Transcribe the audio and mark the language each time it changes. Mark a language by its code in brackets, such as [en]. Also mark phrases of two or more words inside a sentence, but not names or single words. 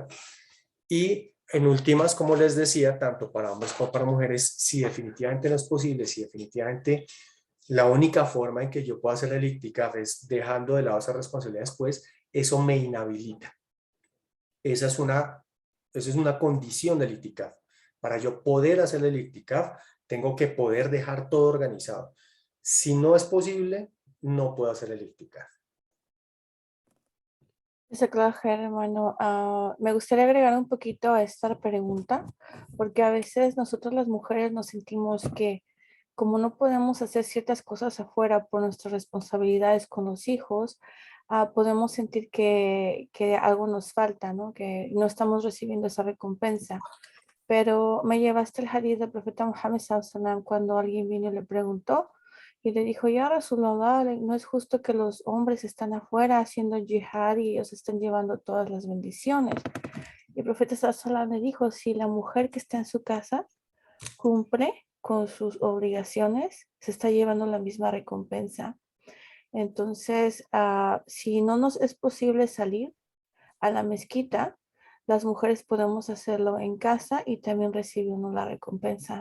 [es] Y en últimas, como les decía, tanto para hombres como para mujeres, si definitivamente no es posible, si definitivamente la única forma en que yo pueda hacer el ICTICAF es dejando de lado esas responsabilidades, pues eso me inhabilita. Esa es una condición del ICTICAF. Para yo poder hacer el ICTICAF, tengo que poder dejar todo organizado. Si no es posible, no puedo hacer el ICTICAF. [ar] جزاك الله خير, [es] hermano. Me gustaría agregar un poquito a esta pregunta, porque a veces nosotros las mujeres nos sentimos que como no podemos hacer ciertas cosas afuera por nuestras responsabilidades con los hijos, podemos sentir que algo nos falta, ¿no? Que no estamos recibiendo esa recompensa. Pero me llevaste el hadith del profeta Muhammad [ar] صلى الله عليه وسلم [es] cuando alguien vino y le preguntó y le dijo, [ar] يا رسول الله, [es] no es justo que los hombres están afuera haciendo jihad y ellos están llevando todas las bendiciones. Y el profeta [ar] صلى الله عليه وسلم [es] le dijo, si la mujer que está en su casa cumple con sus obligaciones, se está llevando la misma recompensa. Entonces, si no nos es posible salir a la mezquita, las mujeres podemos hacerlo en casa y también recibimos la recompensa.